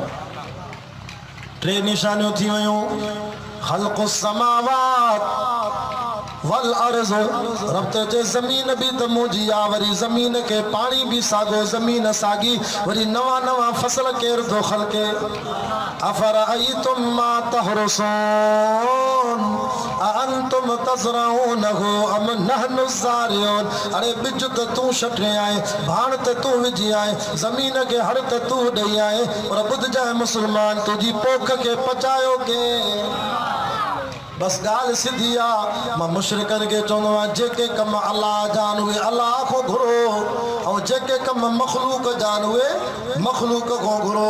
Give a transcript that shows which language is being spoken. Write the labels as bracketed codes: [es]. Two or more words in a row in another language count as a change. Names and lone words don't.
[sd] टे निशानियूं थी वियूं [ar] خلق السماوات والأرض [sd] रब ते ज़मीन भी त मुंहिंजी आहे वरी ज़मीन खे पाणी भी साॻियो ज़मीन साॻी वरी नवां नवां फसल केर थो ख़ल्क़े [ar] أفرأيتم ما تحرثون أأنتم تزرعونه أم نحن الزارعون. [sd] अरे बिज त तूं छटे आहीं भाण त तूं विझी आहीं ज़मीन खे हड़ त तूं ॾेई आहीं पर ॿुधजांइ मुस्लमान तुंहिंजी पोख खे पचायो के बस गाल सिधी आ। मां मुशरिकन के चवंदो आहियां जेके कम अल्लाह जान उहे अल्लाह को घुरो ऐं जेके कम मखलूक जान उहे मखलूक को घुरो।